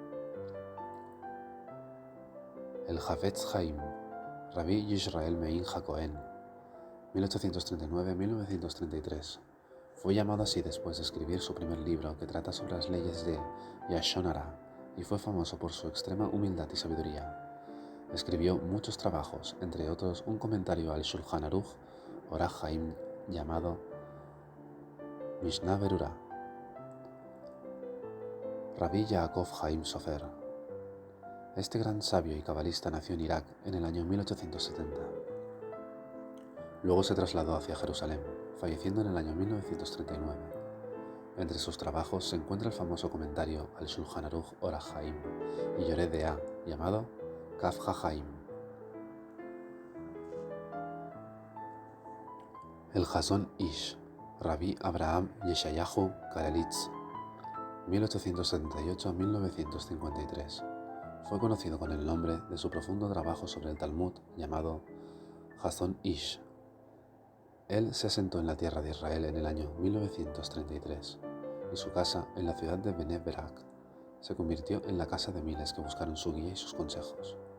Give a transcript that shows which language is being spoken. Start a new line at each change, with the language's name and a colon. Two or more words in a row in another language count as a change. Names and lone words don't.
Spanish: El Havetz Haim, Rabbi Yisrael Meir HaKohen, 1839-1933. Fue llamado así después de escribir su primer libro que trata sobre las leyes de
Hebrew: Lashon Hara
Spanish: y fue famoso por su extrema humildad y sabiduría. Escribió muchos trabajos, entre otros un comentario al Shulchan Aruch Orach Haim llamado Mishnah Berurah. Rabbi Yaakov Haim Sofer. Este gran sabio y cabalista nació en Irak en el año 1870. Luego se trasladó hacia Jerusalén, falleciendo en el año 1939. Entre sus trabajos se encuentra el famoso comentario al Shulchan Aruch Orach Haim y Yoreh De'ah llamado Kaf HaHaim. El Hazon Ish, Rabbi Abraham Yeshayahu Karelitz, 1878-1953. Fue conocido con el nombre de su profundo trabajo sobre el Talmud llamado Hazon Ish. Él se asentó en la tierra de Israel en el año 1933 y su casa en la ciudad de Bnei Brak se convirtió en la casa de miles que buscaron su guía y sus consejos.